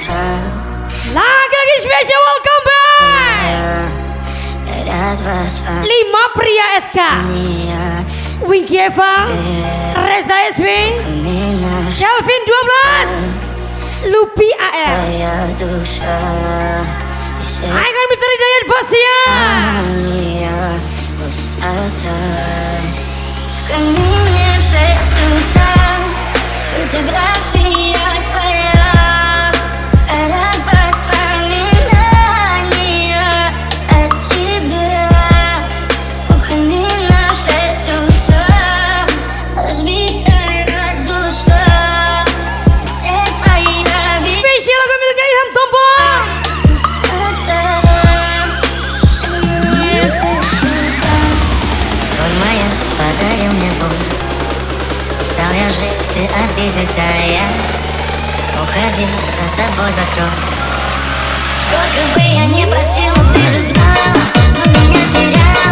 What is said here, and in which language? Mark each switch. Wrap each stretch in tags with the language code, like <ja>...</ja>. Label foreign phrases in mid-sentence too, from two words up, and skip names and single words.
<id>Lagi-lagi spesial</id> <en>welcome back.</en> <id>5 pria SK, Wingky Eva, Reza SW, Kelvin 12, Lupi AR, Icon Misteri Dayat Bosian.</id> <ru>Ко мне в 6 утра фотография твоя, это воспоминания о тебе. Ко мне в 6 утра разбитая душа, все твои обиды.</ru> <id>Spesial lagu miliknya Ilham Tombong.</id> <ru>Моя подарил мне Бог. Устал я жить, все обиды тая. Уходи, за собой закрой. Сколько бы я ни просила, ты же знала, что меня теряла.</ru>